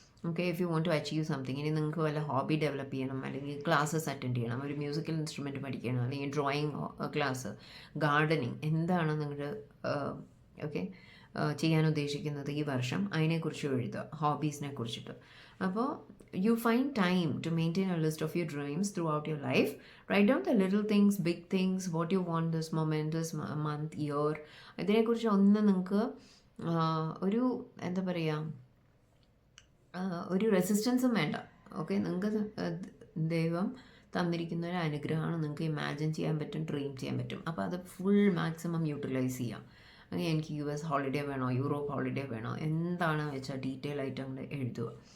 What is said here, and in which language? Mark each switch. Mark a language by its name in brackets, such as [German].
[Malayalam] Okay, [English] if you want to achieve something, [Malayalam] ഇനി നിങ്ങൾക്ക് വല്ല ഹോബി ഡെവലപ്പ് ചെയ്യണം, അല്ലെങ്കിൽ ക്ലാസ്സസ് അറ്റൻഡ് ചെയ്യണം, ഒരു മ്യൂസിക്കൽ ഇൻസ്ട്രുമെൻറ്റ് പഠിക്കണം, അല്ലെങ്കിൽ ഡ്രോയിങ് ക്ലാസ്, ഗാർഡനിങ്, എന്താണ് നിങ്ങൾ ഓക്കെ ചെയ്യാൻ ഉദ്ദേശിക്കുന്നത് ഈ വർഷം, അതിനെക്കുറിച്ച് എഴുതുക, ഹോബീസിനെ കുറിച്ചിട്ട്. [English] അപ്പോൾ you find time to maintain a list of your dreams throughout your life. Write down the little things, big things, what you want this moment, this month, year. [Malayalam] ഇതിനെക്കുറിച്ച് ഒന്ന് നിങ്ങൾക്ക് ഒരു എന്താ പറയുക, ഒരു റെസിസ്റ്റൻസും വേണ്ട. ഓക്കെ, നിങ്ങൾക്ക് ദൈവം തന്നിരിക്കുന്ന ഒരു അനുഗ്രഹമാണ്, നിങ്ങൾക്ക് ഇമാജിൻ ചെയ്യാൻ പറ്റും, ഡ്രീം ചെയ്യാൻ പറ്റും. അപ്പോൾ അത് ഫുൾ മാക്സിമം യൂട്ടിലൈസ് ചെയ്യാം. അങ്ങനെ എനിക്ക് US ഹോളിഡേ വേണോ, യൂറോപ്പ് ഹോളിഡേ വേണോ, എന്താണെന്ന് വെച്ചാൽ ഡീറ്റെയിൽ ആയിട്ട് അങ്ങോട്ട് എഴുതുക.